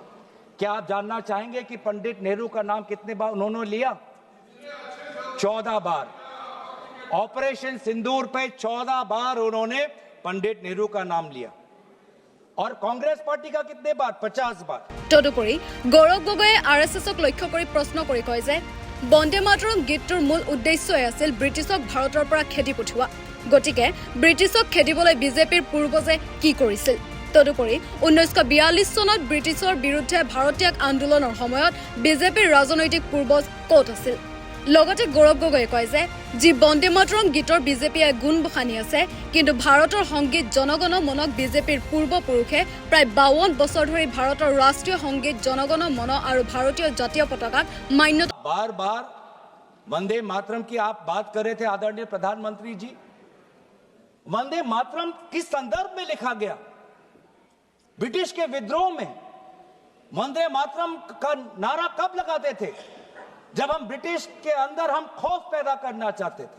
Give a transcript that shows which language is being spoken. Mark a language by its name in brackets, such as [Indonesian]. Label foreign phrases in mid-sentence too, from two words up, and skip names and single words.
[Hindi] क्या आप जानना चाहेंगे कि पंडित नेहरू का नाम कितने बार उन्होंने लिया? 14 बार। ऑपरेशन सिंदूर पे 14 बार उन्होंने पंडित नेहरू का नाम लिया और कांग्रेस पार्टी का कितने बार? 50 बार। तदुपरि [Assamese] गौरव गगৈয়ে आरएसएसক লক্ষ্য কৰি প্ৰশ্ন কৰি কয় যে বন্দে মাতৰম গীতটোৰ মূল উদ্দেশ্যই আছিল ব্ৰিটিছক ভাৰতৰ পৰা খেদি পঠোৱা। গতিকে ব্ৰিটিছক খেদিবলৈ বিজেপিৰ পূৰ্বজে কি কৰিছিল? তদুপৰি 1942 চনত ব্ৰিটিছৰ বিৰুদ্ধে ভাৰতীয় আন্দোলনৰ সময়ত বিজেপিৰ ৰাজনৈতিক পূৰ্বজ ক'ত আছিল? লগতে গৌৰৱ গগৈয়ে কয় যে যি বন্দে মাতৰম গীতৰ বিজেপিয়ে গুণ বখানি আছে, কিন্তু ভাৰতৰ সংগীত জনগণ মনক বিজেপিৰ পূৰ্বপুৰুষে প্ৰায় 52 বছৰ ধৰি ভাৰতৰ ৰাষ্ট্ৰীয় সংগীত জনগণ মন আৰু ভাৰতীয় জাতীয় পতাকাক মান্যতা। [Hindi] बार बार वंदे मातरम की आप बात कर रहे थे आदरणीय प्रधानमंत्री जी। वंदे मातरम किस संदर्भ में लिखा गया? ब्रिटिश के विद्रोह में वंदे मातरम का नारा कब लगाते थे? जब हम ब्रिटिश के अंदर हम खौफ पैदा करना चाहते थे।